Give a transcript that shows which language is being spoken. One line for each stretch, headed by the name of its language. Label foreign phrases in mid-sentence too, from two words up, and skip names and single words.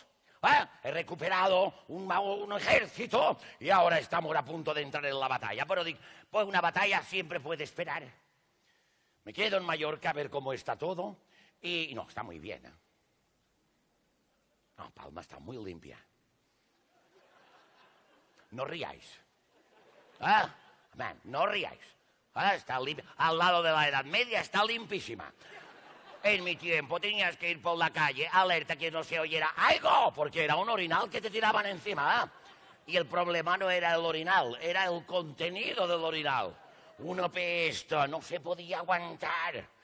Spanish: He recuperado un ejército y ahora estamos a punto de entrar en la batalla. Pero digo, pues una batalla siempre puede esperar. Me quedo en Mallorca a ver cómo está todo. Y no, está muy bien. No, Palma está muy limpia. no ríais. Ah, man, no ríais. Ah, está limpia. Al lado de la Edad Media está limpísima. En mi tiempo tenías que ir por la calle, alerta que no se oyera algo, porque era un orinal que te tiraban encima. ¿Ah? Y el problema no era el orinal, era el contenido del orinal. Un apesto, no se podía aguantar.